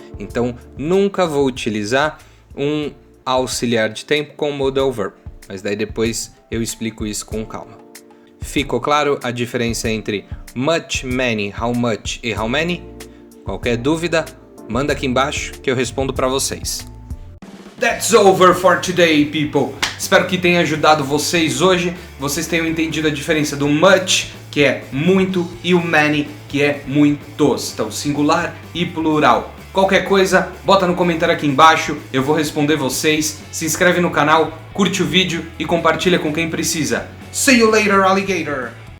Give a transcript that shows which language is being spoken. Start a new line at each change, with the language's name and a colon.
Portuguese: Então, nunca vou utilizar um auxiliar de tempo com modal verb, mas daí depois eu explico isso com calma. Ficou claro a diferença entre much, many, how much e how many? Qualquer dúvida, manda aqui embaixo que eu respondo para vocês.
English: That's over for today, people!
Portuguese: Espero que tenha ajudado vocês hoje, vocês tenham entendido a diferença do much, que é muito, e o many, que é muitos. Então, singular e plural. Qualquer coisa, bota no comentário aqui embaixo, eu vou responder vocês. Se inscreve no canal, curte o vídeo e compartilha com quem precisa.
English: See you later, alligator!